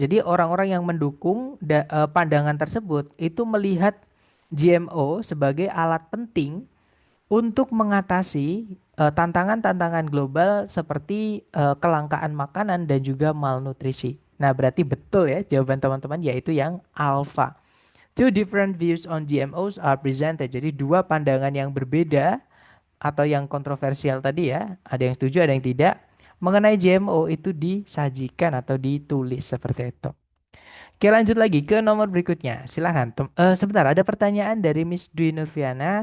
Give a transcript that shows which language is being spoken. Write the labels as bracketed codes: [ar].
[id] Jadi orang-orang yang mendukung pandangan tersebut itu melihat GMO sebagai alat penting untuk mengatasi tantangan-tantangan global seperti kelangkaan makanan dan juga malnutrisi. Nah, berarti betul ya jawaban teman-teman yaitu yang alfa. [en] Two different views on GMOs are presented. [id] Jadi dua pandangan yang berbeda atau yang kontroversial tadi ya, ada yang setuju, ada yang tidak. Mengenai GMO itu disajikan atau ditulis seperti itu. Oke, lanjut lagi ke nomor berikutnya. Silahkan. Sebentar, ada pertanyaan dari Miss Dwi Nurfiana.